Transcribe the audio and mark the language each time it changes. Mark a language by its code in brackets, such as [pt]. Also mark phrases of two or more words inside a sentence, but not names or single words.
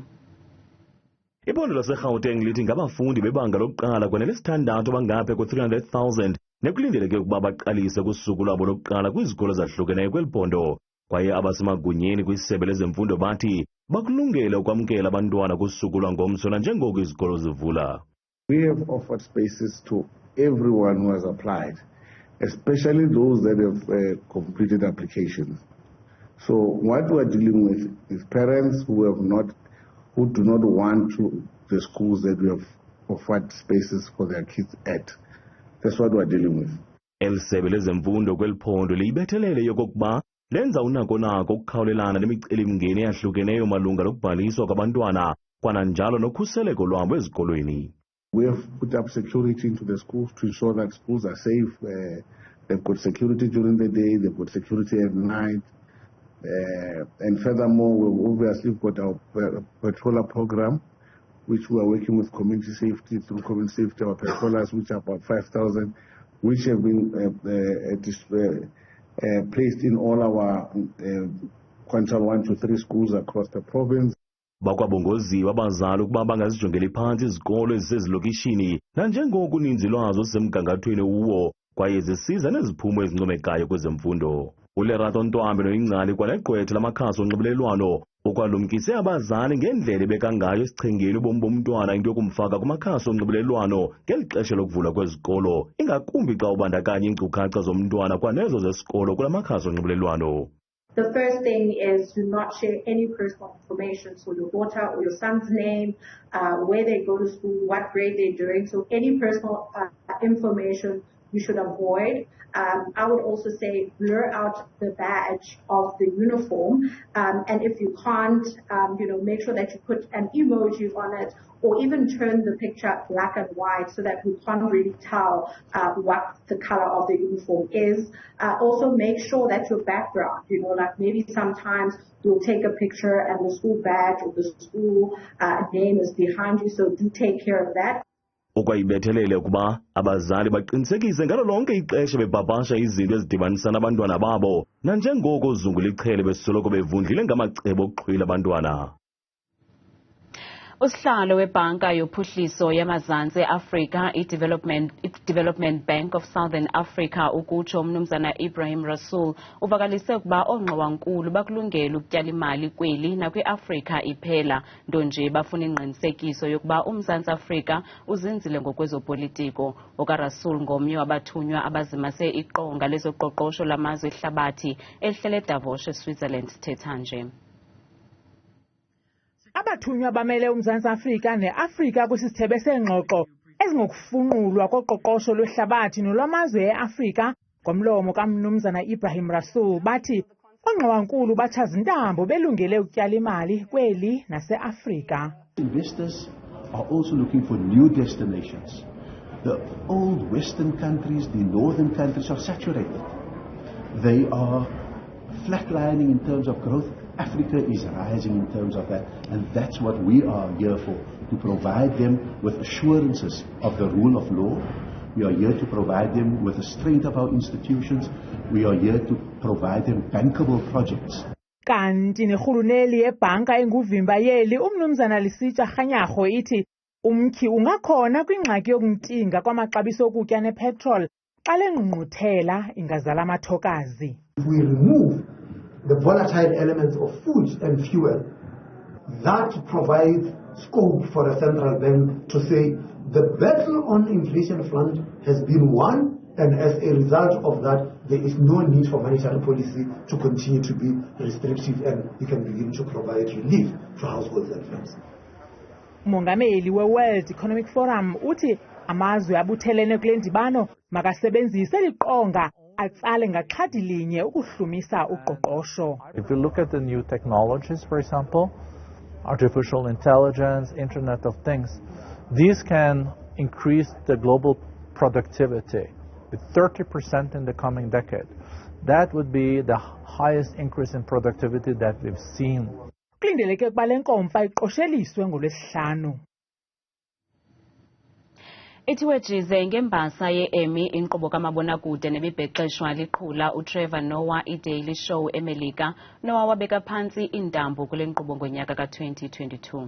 [xh] Iphondo laseGauteng lithi ngabafundi bebanga lokuqala kwanelesithandathu bangaphe ku-300,000 nekulindeleke ukuba baqalise kusuku lwabo lokuqala kwizikolo zahlukeneyo kweliphondo. Kwaye abasemagunyeni kwisebe lezemfundo bathi bakulungele ukwamkela abantwana kusuku lwangomso nanjengoko izikolo zivula. [en] We have offered spaces to everyone who has applied, especially those that have completed applications. So what we are dealing with is parents who do not want the schools that we have offered spaces for their kids at. That's what we are dealing with. [xh] Elisebe lezemfundo kweliphondo liyibethelele yokokuba lenza unako ukukhawulelana nemicelimngeni eyahlukeneyo malunga lokubhaliswa kwabantwana kwananjalo nokhuseleko lwabo ezikolweni. [en] We have put up security into the schools to ensure that schools are safe. They've got security during the day, they've got security at night. And furthermore, we've obviously got our patroller program, which we are working with community safety. Through community safety, our patrollers, which are about 5,000, which have been placed in all our quintile 1 to 3 schools across the province. [xh] Bakwabongoziwe abazali ukuba bangazijongeli phansi izikolo ezisezilokishini nanjengoko uninzi lwazo zisemgangathweni uwo kwaye zisiza neziphumo ezincomekayo kwezemfundo. uLerato Ntwambi noyingcali kwalegqwetha lamakhasi onxibelelwano ukwalumkise abazali ngendlela ebeka ngayo esichengeni ubomi bomntwana into yokumfaka kumakhasi onxibelelwano ngeli xesha lokuvulwa kwezikolo ingakumbi xa ubandakanya iinkcukacha zomntwana kwanezo zesikolo kula makhasi onxibelelwano. [en] The first thing is to not share any personal information, so your daughter or your son's name, where they go to school, what grade they're doing. So any personal information you should avoid. I would also say blur out the badge of the uniform, and if you can't, make sure that you put an emoji on it, or even turn the picture black and white so that we can't really tell what the color of the uniform is. Also make sure that your background, like maybe sometimes you'll take a picture and the school badge or the school name is behind you, so do take care of that. [xh] Ukwayibethelele ukuba abazali baqinisekise ngalo lonke ixesha bepapasha izinto ezidibanisa nabantwana babo nanjengoko uzungu liqhele besoloko bevundlile ngamacebo okuxhwila abantwana. Usihlalo webhanka yophuhliso yamazantsi Afrika i-Development Bank of Southern Africa ukutsho umnumzana Ibrahim Rasool uvakalise ukuba oongqowankulu bakulungela ukutyala imali kweli nakwi-Afrika iphela nto nje bafuna ingqinisekiso yokuba uMzantsi Afrika uzinzile ngokwezopolitiko. OkaRasool ngomnye wabathunywa abazimase iqonga lezoqoqosho lamazwe ehlabathi elihlele eDavos eSwitzerland thetha nje. Abathunywa bamele uMzantsi Afrika ne-Afrika kwisithebe seengxoxo ezingokufunqulwa koqoqosho lwehlabathi nolwamazwe e-Afrika ngomlomo kaMnumzana Ibrahim Rasool bathi oongqowankulu batshaza intambo belungele ukutyala imali kweli nase-Afrika. [en] Investors are also looking for new destinations. The old Western countries, the northern countries are saturated. They are flatlining in terms of growth. Africa is rising in terms of that, and that's what we are here for, to provide them with assurances of the rule of law. We are here to provide them with the strength of our institutions. We are here to provide them bankable projects. [xh] Kanti nerhuluneli yebhanka enguvimba yeli umnumzana Lisitsha Kganyago ithi umkhi ungakhona kwingxaki yokuntinga kwamaxabiso okutya nepetrol xa lengqungquthela ingazala amathokazi. [en] We remove the volatile elements of food and fuel, that provides scope for a central bank to say the battle on inflation front has been won, and as a result of that, there is no need for monetary policy to continue to be restrictive, and we can begin to provide relief to households and firms. [xh] Umongameli we-World Economic Forum uthi amazwe abuthelene kule ndibano makasebenzise liqonga atsale ngaxhathi linye ukuhlumisa uqoqosho. [en] If you look at the new technologies, for example, artificial intelligence, Internet of Things, these can increase the global productivity with 30% in the coming decade. That would be the highest increase in productivity that we've seen. [xh] Kulindeleke ukuba le nkomfa iqosheliswe ngoLwesihlanu. Ithiwejize ngembasa ye-Emmy inkqubo kamabonakude nemibhexeshwa liqhula uTrevor Noah i-Daily Show eMelika Noah wabeka phantsi iindambo kule nkqubo ngonyaka ka-2022.